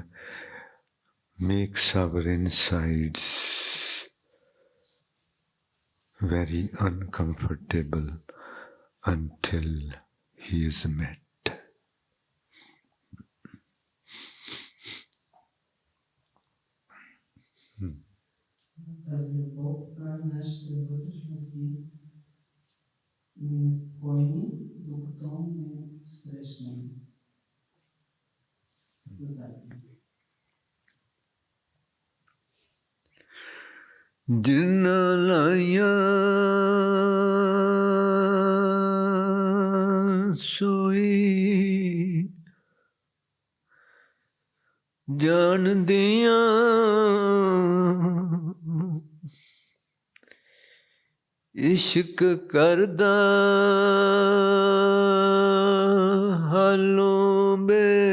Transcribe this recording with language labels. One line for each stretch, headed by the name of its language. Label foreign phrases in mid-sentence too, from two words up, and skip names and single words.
English: makes our insides very uncomfortable until He is met.
Bulgarian: Тази любов прави нашите вътрешности неспокойни, докато не срещнем задачи.
Punjabi: ਜਿਨ੍ਹਾਂ ਲਾਈਆਂ ਸੋਈ ਜਾਣਦੀਆਂ ਇਸ਼ਕ ਕਰਦਾ ਹਾਲੋਂ ਬੇ